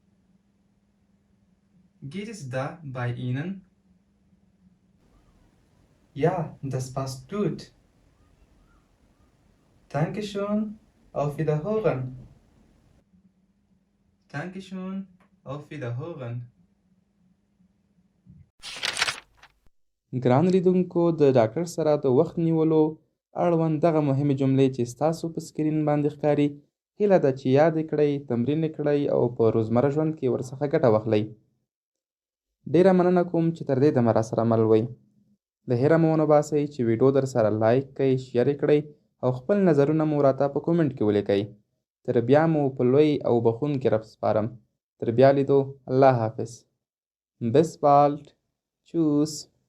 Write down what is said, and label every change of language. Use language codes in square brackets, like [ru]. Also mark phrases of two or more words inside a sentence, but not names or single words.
[de] Geht es da bei Ihnen? Ja, das passt gut. Dankeschön, auf Wiederhören. Dankeschön, auf Wiederhören. [ps] ګران لیدونکو، د ډاکټر سره د وخت نیولو اړوند دغه مهمې جملې چې ستاسو په سکرین باندې ښکاري هیله ده چې یاد یې کړئ، تمرین یې کړئ او په روزمره ژوند کې ورڅخه ګټه واخلئ. ډیره مننه کوم چې تر دې دمه راسره مل وئ. له هیره مو ونه باسئ چې ویډیو در سره لایک کړئ، شیر یې کړئ او خپل نظرونه مو راته په کومنټ کې ولیکئ. تر بیا مو په لوی او بخښونکي رب سپارم. تر بیا لیدو، الله حافظ. [de] Bis bald. Tschüss.